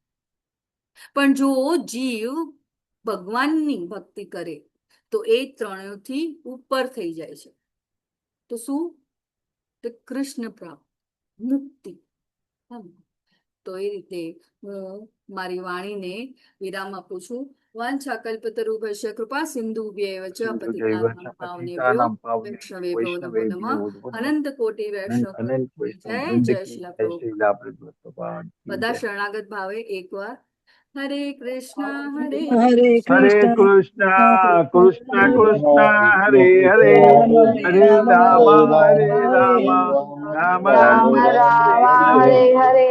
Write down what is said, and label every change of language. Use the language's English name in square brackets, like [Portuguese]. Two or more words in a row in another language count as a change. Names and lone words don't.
[Gujarati] પણ જો જીવ ભગવાનની ભક્તિ કરે તો એ 3થી ઉપર થઈ જાય છે. તો શું? તો કૃષ્ણ પ્રાપ્ત, મુક્તિ. તો એ રીતે હું મારી વાણીને વિરામ આપું છું. [Sanskrit] વાંછાકલ્પતરુભ્યશ્ચ કૃપા સિંધુભ્યૈવ ચ પતિતાનાં પાવનેભ્યો વૈષ્ણવેભ્યો નમો નમઃ. અનંત કોટિ વૈષ્ણવ જય જય શ્રી પ્રભુપાદ. [Gujarati] બધા શરણાગત ભાવે એકવાર [Sanskrit] હરે કૃષ્ણ હરે હરે હરે કૃષ્ણ કૃષ્ણ કૃષ્ણ હરે હરે, હરે રામ રામ રામ હરે હરે.